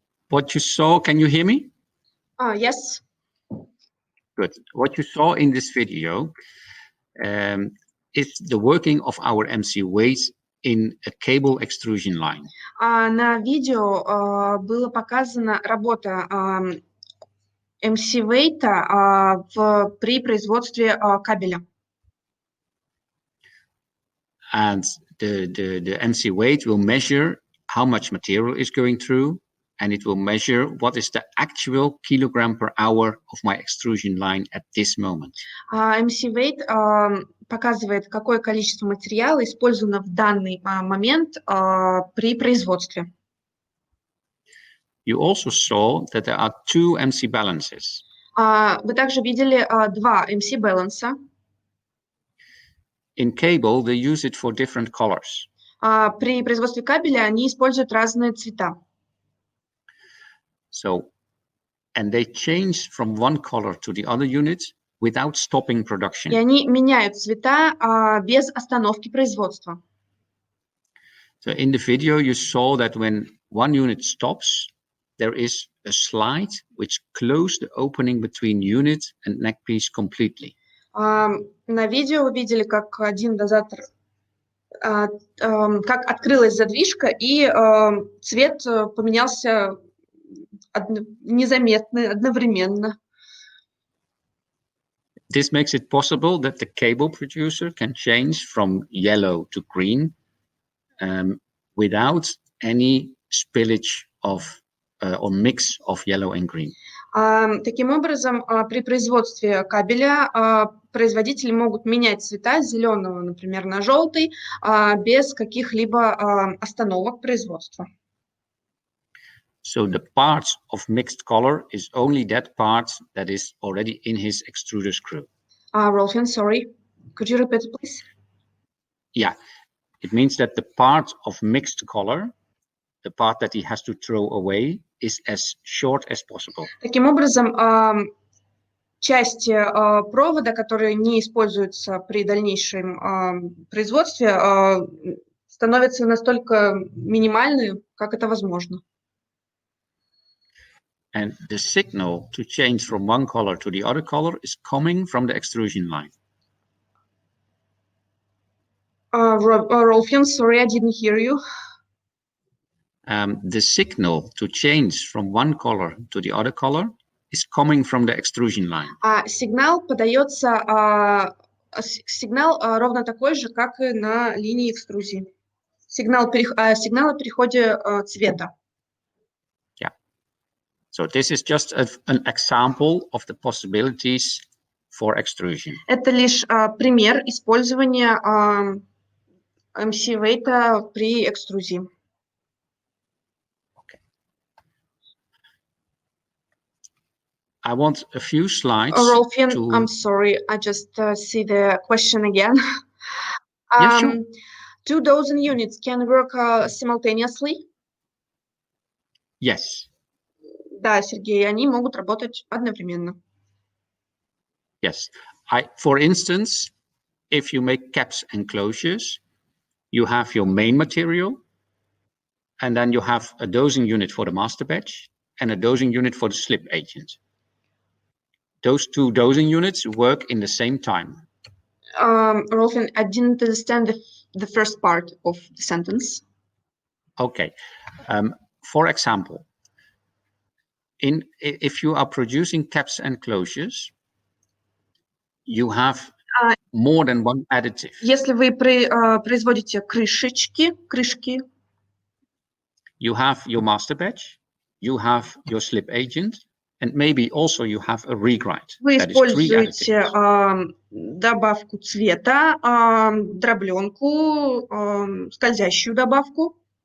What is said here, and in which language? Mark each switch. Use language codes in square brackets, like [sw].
[en] What you saw, can you hear me? Yes. Good. What you saw in this video is the working of our MC weight in a cable extrusion line. [ru] На видео была показана работа MC weight при производстве кабеля. [en] And the MC weight will measure how much material is going through, and it will measure what is the actual kilogram per hour of my extrusion line at this moment. [ru] MC weight показывает, какое количество материала использовано в данный момент при производстве. [en] You also saw that there are two MC balances. [ru] Вы также видели два MC баланса. [en] In cable, they use it for different colors. [ru] При производстве кабеля они используют разные цвета. [en] So, and they change from one color to the other unit without stopping production. [ru] И они меняют цвета без остановки производства. [en] So in the video, you saw that when one unit stops, there is a slide which closed the opening between unit and neck piece completely. [ru] На видео вы видели, как один дозатор, как открылась задвижка, и цвет поменялся незаметно, одновременно. [en] This makes it possible that the cable producer can change from yellow to green without any spillage or mix of yellow and green. [ru] Таким образом, при производстве кабеля производители могут менять цвета с зеленого, например, на желтый, без каких-либо остановок производства. [en] So the part of mixed color is only that part that is already in his extruder screw. Ролфьян, sorry, could you repeat, please? Yeah, it means that the part of mixed color, the part that he has to throw away, is as short as possible. [ru] Таким образом, части провода, которые не используются при дальнейшем производстве, становятся настолько минимальны, как это возможно. [en] And the signal to change from one color to the other color is coming from the extrusion line. Ролфьян, sorry, I didn't hear you. The signal to change from one color to the other color is coming from the extrusion line. [ru] Сигнал подается, сигнал ровно такой же, как и на линии экструзии. Сигнал о переходе цвета. [en] Yeah. So this is just an example of the possibilities for extrusion. [ru] Это лишь пример использования MC-вейта при экструзии. [en] I want a few slides. Ролфьян, I'm sorry, I just see the question again. Yeah, sure. 2 dozen units can work simultaneously? Yes. [ru] Да, Сергей, они могут работать одновременно. [en] Yes. For instance, if you make caps and closures, you have your main material, and then you have a dosing unit for the master batch and a dosing unit for the slip agent. Those two dosing units work in the same time. Rolfin, I didn't understand the first part of the sentence. Okay. For example, if you are producing caps and closures, you have more than one additive. [ru] Если вы производите крышки, [en] you have your master batch, you have your slip agent, and maybe also you have a regrind. [ru] Вы используете добавку цвета, дробленку, скользящую добавку.